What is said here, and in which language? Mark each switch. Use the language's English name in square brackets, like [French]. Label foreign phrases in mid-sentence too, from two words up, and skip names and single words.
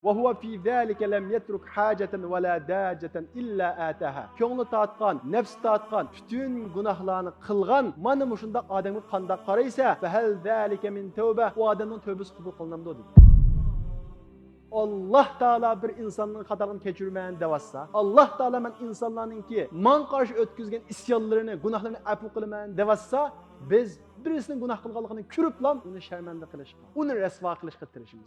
[Arabic] وهو في ذلك لم يترك حاجة ولا داجة إلا آتاها. [Uzbek] Ko'ngli tatqan, nafs tatqan, bütün günahlarını qılğan, mana mushundaq odamga qandaq qaraysa, [Arabic] فهل ذلك من توبة, [Uzbek] o odamning tövbesi qabul qilinamdi dedi. Allah Taala bir insonning xatoini kechirmayman devassa, Allah Taala men insonlarningki man qarshi o'tkazgan isyonlarini, gunohlarini afu qilaman devassa, biz birisining gunoh qilganligini ko'riblam uni sharmanda qilishga, uni rasvo qilishga tirishimiz.